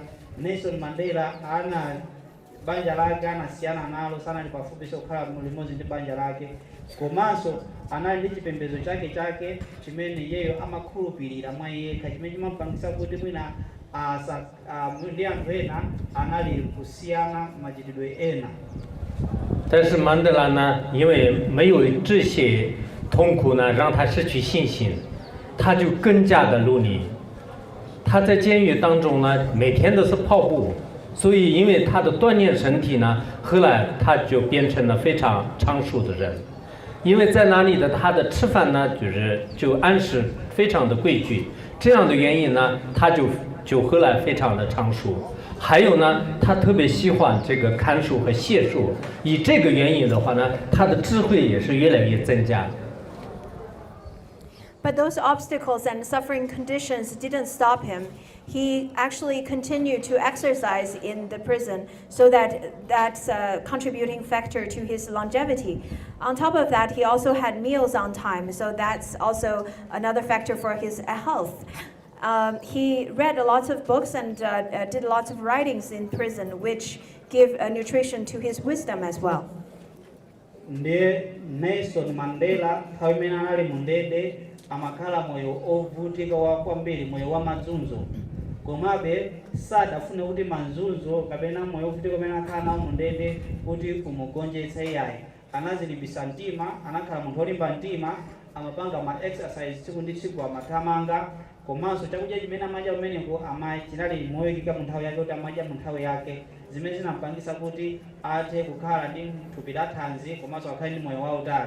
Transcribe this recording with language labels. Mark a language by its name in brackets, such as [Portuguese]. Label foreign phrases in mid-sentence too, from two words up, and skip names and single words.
[Nyanja] Nelson Mandela anali banja lake anasiyana nalo sanali pafupi kukhala limodzi ndi banja lake komanso anali ndi chipembedzo chake chimene iyeyo amakhulupirira mwa yekha chimene chimapangisa kuti mwina ndi anthu ena anali kusiyana machitidwe ena. [Chinese] 但是曼德拉呢，因为没有这些痛苦呢，让他失去信心，他就更加的努力。他在监狱当中呢，每天都是跑步，所以因为他的锻炼身体呢，后来他就变成了非常长寿的人。因为在那里的他的吃饭呢，就按时非常的规矩，这样的原因呢，他就后来非常的长寿。还有呢，他特别喜欢这个看书和写书，以这个原因的话呢，他的智慧也是越来越增加。 [English] But those obstacles and suffering conditions didn't stop him. He actually continued to exercise in the prison, so that's a contributing factor to his longevity. On top of that, he also had meals on time, so that's also another factor for his health. He read lots of books and did lots of writings in prison, which give nutrition to his wisdom as well. [Nyanja] Nelson Mandela ali mundende amakhala moyo ovutika kwambiri moyo wa mazunzo komabe sadafune kuti mazunzo kapena moyo ovutika umene akhala nawo mundende kuti kumugonjetsa iyayi anazilimbisa mtima anakhala munthu olimba mtima amapanga ma exercise tsiku ndi tsiku amathamanga komanso chakudya chimene amadya kumeneko chinali moyikika mu nthawi yake kuti amadya mu nthawi yake zimene zinampangisa kuti athe kukhala ndi thupi la thanzi komanso akhale ndi moyo wautali.